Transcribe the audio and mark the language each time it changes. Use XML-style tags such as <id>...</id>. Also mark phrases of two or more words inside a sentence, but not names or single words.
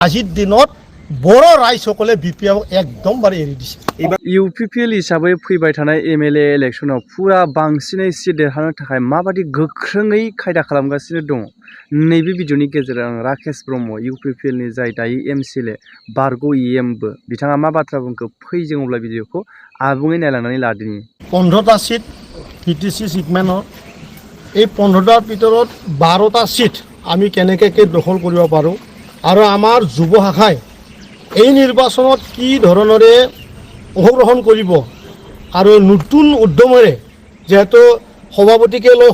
<as>আজিৰ দিনত বড় ৰাইজসকলে বিপিএফক একদমবাৰে এৰি দিছে।</as> <brx>ইউপিপিএল हिसाबै फैबाय थानाय एमएलए इलेक्शनाव फुरा बांसिनै सिट देरहानो थाखाय माबादि गोख्रोङै खायदा खालामगासिनो दङ नैबे भिडिअनि गेजेरजों आं राकेश ब्रह्म इउपिपिएलनि जाय दायो एमसिएलए बारग' इएमबो बिथाङा मा बाथ्रा बुंखो फै जों अब्ला भिडिअखौ आबुङै नायलांनानै लादिनि।</brx> <as>15টা সিট পিটিসি সিগমেন্টৰ এই 15টাৰ ভিতৰত 12টা সিট আমি কেনেকৈ দখল কৰিব পাৰোঁ আৰু আমাৰ যুৱ শাখাই এই নিৰ্বাচনত কি ধৰণৰে অংশগ্ৰহণ কৰিব আৰু নতুন উদ্যমেৰে যেহেতু সভাপতিকে লৈ</as>